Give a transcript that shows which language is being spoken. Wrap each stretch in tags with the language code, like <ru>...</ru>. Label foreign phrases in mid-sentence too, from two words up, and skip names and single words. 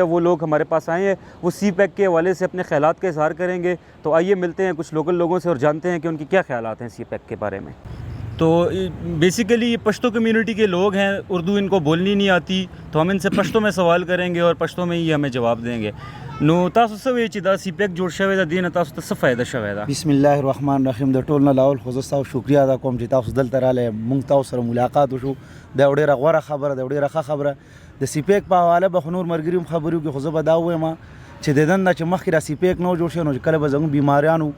<ur>وہ لوگ ہمارے پاس آئے ہیں، وہ سی پیک کے حوالے سے اپنے خیالات کا اظہار کریں گے۔ تو آئیے ملتے ہیں کچھ لوکل لوگوں سے اور جانتے ہیں کہ ان کی کیا خیالات ہیں سی پیک کے بارے میں۔ تو بیسیکلی یہ پشتو کمیونٹی کے لوگ ہیں، اردو ان کو بولنی نہیں آتی، تو ہم ان سے پشتو میں سوال کریں گے اور پشتو میں ہی ہمیں جواب دیں گے۔</ur> <ps>نو تاسو څه وایئ چې دا سی پیک جوړ شوی ده، دې نه تاسو ته څه فایده شوی ده؟</ps> <ar>بسم الله الرحمن الرحیم.</ar> <ps>د ټول نه لاول خو زه ستاسو شکریا ادا کوم چې تاسو دلته راغلی، موږ تاسو سره ملاقات وشو. دا ډېره غوره خبره ده، ډېره ښه خبره. د سی پیک په حواله به خو نور ملګري هم خبرې وکړي، خو زه به دا ووایم چې د دې نه چې مخکې دا سی پیک نه و جوړ شوی، نو چې کله به زموږ بیماریانو</ps>